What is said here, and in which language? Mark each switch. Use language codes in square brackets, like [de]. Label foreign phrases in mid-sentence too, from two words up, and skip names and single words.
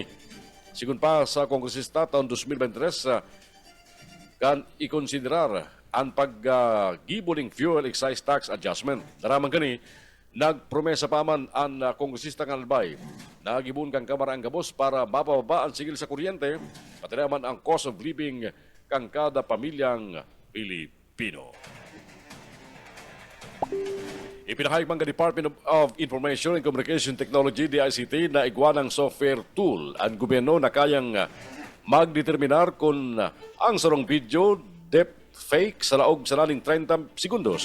[bik] Sigun pa sa kongresista taon 2023 kan ikonsiderar ang paggibuling [en] fuel excise tax adjustment. [bik] Daramang kani nagpromesa pa man ang kongresista ng Albay na gibun kang Kamara ang gabos para mapababa ang sigil sa kuryente pati naman ang [en] cost of living [bik] kang kada pamilyang Pilipino. Ipinahayag man ka Department of Information and Communication Technology, DICT, na igwanang [en] software tool [bik] ang gobyerno na kayang magdeterminar kung ang sarong video deepfake sa laog sa laling 30 segundos.